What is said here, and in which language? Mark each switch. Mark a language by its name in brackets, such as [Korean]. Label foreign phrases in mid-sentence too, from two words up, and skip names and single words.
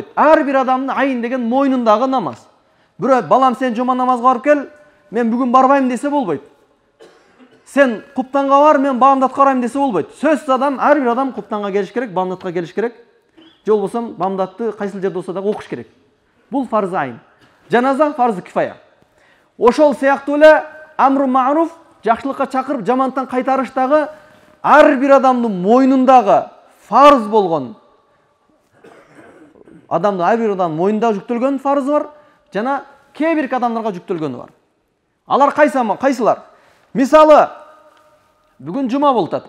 [Kyrgyz] Ар бир адамдын айын деген мойнундагы намаз. Бирөө балам сен жума намазга барып кел, мен бүгүн барбайм десе болбойт. Сен куптанга бар, мен бамдатка барайм десе болбойт. Сөзсүз адам, ар бир адам куптанга келиш керек, бамдатка келиш керек. Же болбосо бамдатты кайсыл жерде болсо дагы окуш керек. Бул фарз айын. Жаназа фарз кифая. Ошол сыяктуу эле [Arabic] أمر معروف, [Kyrgyz] жакшылыкка чакырып, жамандыктан кайтарыштагы ар бир адамдын мойнундагы фарз болгон адамдын ар бир адамдын мойнунда жүктөлгөн фарзы бар, жана кээ бир адамдарга жүктөлгөнү бар. Алар кайсылар? Мисалы, бүгүн жума болуп атат.